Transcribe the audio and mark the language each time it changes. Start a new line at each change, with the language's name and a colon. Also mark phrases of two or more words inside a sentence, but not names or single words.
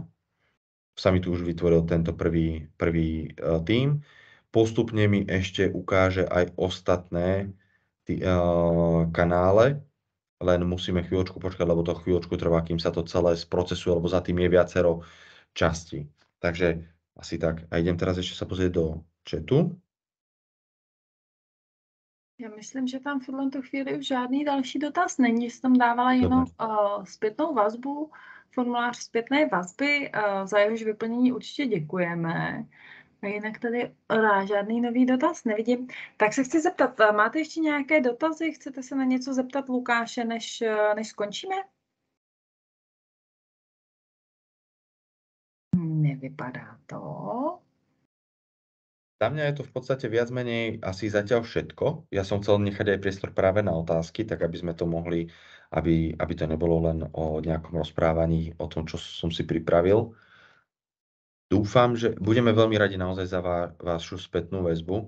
Slovak: Sa mi tu už vytvoril tento prvý tým. Postupne mi ešte ukáže aj ostatné kanále, len musíme chvíľočku počkať, lebo to chvíľočku trvá, kým sa to celé sprocesuje, lebo za tým je viacero častí. Takže asi tak. A idem teraz ešte sa pozrieť do chatu.
Czech: Já myslím, že tam v tuto chvíli už žádný další dotaz není, že tam dávala jenom zpětnou vazbu, formulář zpětné vazby, za jehož vyplnění určitě děkujeme. A jinak tady žádný nový dotaz nevidím. Tak se chci zeptat, máte ještě nějaké dotazy? Chcete se na něco zeptat Lukáše, než skončíme? Nevypadá to.
Slovak: Za mňa je to v podstate viac menej asi zatiaľ všetko. Ja som chcel nechať aj priestor práve na otázky, tak aby sme to mohli, aby to nebolo len o nejakom rozprávaní, o tom, čo som si pripravil. Dúfam, že budeme veľmi radi naozaj za vašu spätnú väzbu.